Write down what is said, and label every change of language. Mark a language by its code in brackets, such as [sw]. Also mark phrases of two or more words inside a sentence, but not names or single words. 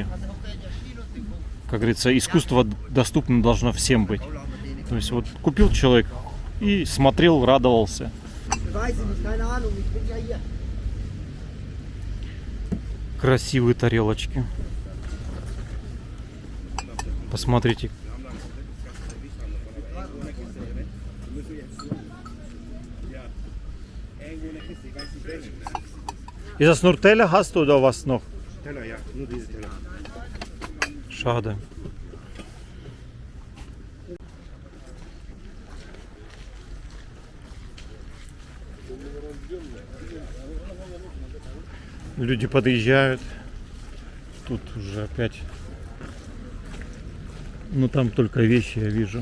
[ru] Как говорится, искусство доступно должно всем быть. То есть вот купил человек и смотрел, радовался. Красивые тарелочки. Посмотрите. [de] Ist das nur Teller hast du oder was noch? Teller, ja, nur diese Teller. Schade. [ru] Люди подъезжают. Тут уже опять. Ну там только вещи я вижу.